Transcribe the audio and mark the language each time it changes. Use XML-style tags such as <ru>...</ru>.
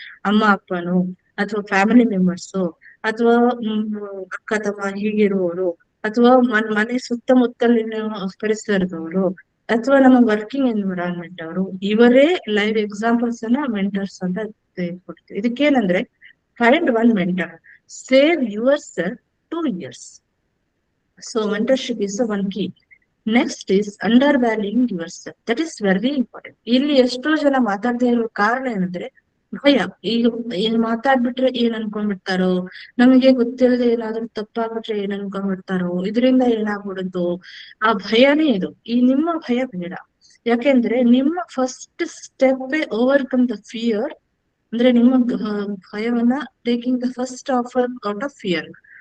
<kn>ಅಮ್ಮ ಅಪ್ಪನು ಅಥವಾ family members ಅಥವಾ ಅಕ್ಕ ತಮ್ಮ ಹೀಗಿರುವವರು, ಅಥವಾ ಮನೆ ಸುತ್ತಮುತ್ತಲಿನ ಪರಿಸರದವರು, ಅಥವಾ ನಮ್ಮ ವರ್ಕಿಂಗ್ ಎನ್ವಿರಾನ್ಮೆಂಟ್ ಅವರು, ಇವರೇ ಲೈವ್ ಎಕ್ಸಾಂಪಲ್ಸ್ ಅನ್ನ ಮೆಂಟರ್ಸ್ ಅಂತ ಕೊಡ್ತೀವಿ. ಇದಕ್ಕೇನಂದ್ರೆ</kn> <en>Find one mentor, save yourself 2 years. So mentorship is the one key. Next is undervaluing yourself. That is very important.</en> <kn>ಇಲ್ಲಿ ಎಷ್ಟೋ ಜನ ಮಾತಾಡದೇ ಇರೋ ಕಾರಣ ಏನಂದ್ರೆ ಭಯ. ಈಗ ಏನ್ ಮಾತಾಡ್ಬಿಟ್ರೆ ಏನ್ ಅನ್ಕೊಂಡ್ಬಿಡ್ತಾರೋ, ನಮಗೆ ಗೊತ್ತಿಲ್ಲದೆ ಏನಾದ್ರೂ ತಪ್ಪಾಗ್ಬಿಟ್ರೆ ಏನ್ ಅನ್ಕೊಂಡ್ಬಿಡ್ತಾರೋ, ಇದರಿಂದ ಏನಾಗ್ಬಿಡುತ್ತೋ, ಆ ಭಯನೇ ಇದು. ಈ ನಿಮ್ಮ ಭಯ ಬೇಡ. ಯಾಕೆಂದ್ರೆ ನಿಮ್ಮ first step</kn> <en>Overcome the fear.</en> <kn>ಅಂದ್ರೆ ನಿಮ್ಮ ಭಯವನ್ನ</kn> <en>Taking the first offer out of fear.</en>